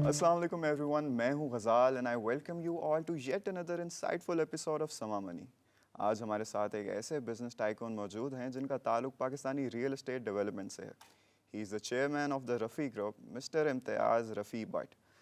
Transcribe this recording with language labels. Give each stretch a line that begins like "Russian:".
English: alaikum everyone,
Urdu: میں ہوں
English: Ghazal and I welcome you all to yet another insightful episode of Samaa money.
Urdu: آج ہمارے ساتھ ایک ایسے بزنس ٹائکون موجود ہیں جن کا تعلق پاکستانی ریئل اسٹیٹ ڈیولپمنٹ سے ہے.
English: He is the chairman of the Rafi group, mister Imtiaz Rafi Butt.